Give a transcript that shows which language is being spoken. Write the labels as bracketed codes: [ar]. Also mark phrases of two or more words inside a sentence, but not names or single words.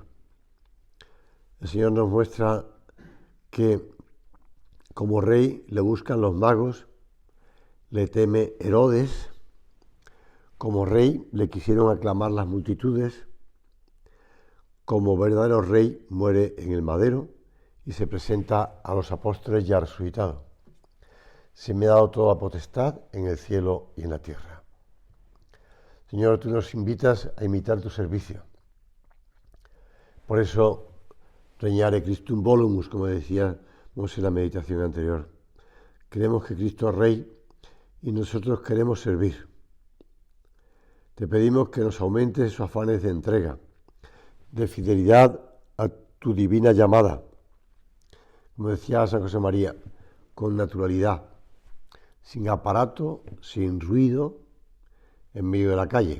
[es] El Señor nos muestra que como rey le buscan los magos, le teme Herodes, como rey le quisieron aclamar las multitudes, como verdadero rey muere en el madero y se presenta a los apóstoles ya resucitado. Se me ha dado toda potestad en el cielo y en la tierra. Señor, tú nos invitas a imitar tu servicio. Por eso, [la] regnare Christum volumus, [es] como decíamos en la meditación anterior. Creemos que Cristo es Rey y nosotros queremos servir. Te pedimos que nos aumentes esos afanes de entrega, de fidelidad a tu divina llamada, como decía San José María, con naturalidad, sin aparato, sin ruido, en medio de la calle.